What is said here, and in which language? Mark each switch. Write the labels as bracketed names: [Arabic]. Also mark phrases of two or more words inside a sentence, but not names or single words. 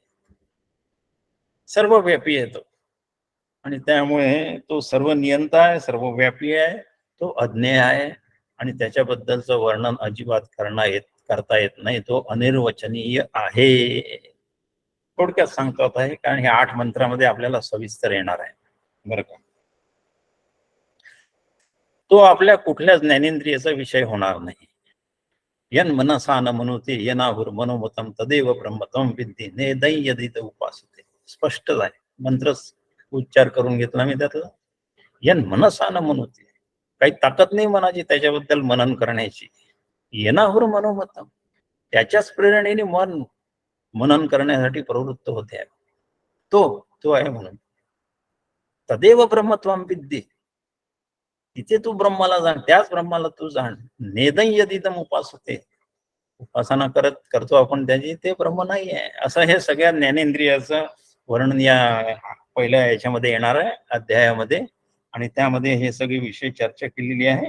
[Marathi] सर्वव्यापी आहे तो, आणि त्यामुळे तो सर्व नियंता आहे, सर्वव्यापी आहे, तो अज्ञेय आहे, आणि त्याच्याबद्दलचं वर्णन अजिबात करता येत नाही. तो अनिर्वचनीय आहे. थोडक्यात सांगतात आहे, कारण हे 8 मंत्रामध्ये आपल्याला सविस्तर येणार आहे बरं का. तो आपल्या कुठल्याच ज्ञानेंद्रियाचा विषय होणार नाही. [Sanskrit] यन मनसा न मनुते यनाहुर मनोमतम तदेव ब्रह्मतम विद्ये नेदै यदित उपासते. [Marathi] स्पष्ट आहे, मंत्र उच्चार करून घेतला मी त्यातला. [Sanskrit] यन मनसा न मनुते, [Marathi] काही ताकद नाही मनाची त्याच्याबद्दल मनन करण्याची. [Sanskrit] यनाहुर मनोमतम, [Marathi] त्याच्याच प्रेरणेने मन मनन करण्यासाठी प्रवृत्त होते. तो आहे म्हणून. [Sanskrit] तदेव ब्रह्मत्वम विद्ये, [Marathi] तिथे तू ब्रह्माला जाण, त्याच ब्रह्माला तू जाण. [Sanskrit] नेदै यदितम उपासते, [Marathi] उपासना करतो आपण त्याची, ते ब्रह्म नाही आहे. असं हे सगळ्या ज्ञानेंद्रियाचं वर्णन या पहिल्या याच्यामध्ये येणार आहे अध्यायामध्ये, आणि त्यामध्ये हे सगळे विषय चर्चा केलेली आहे.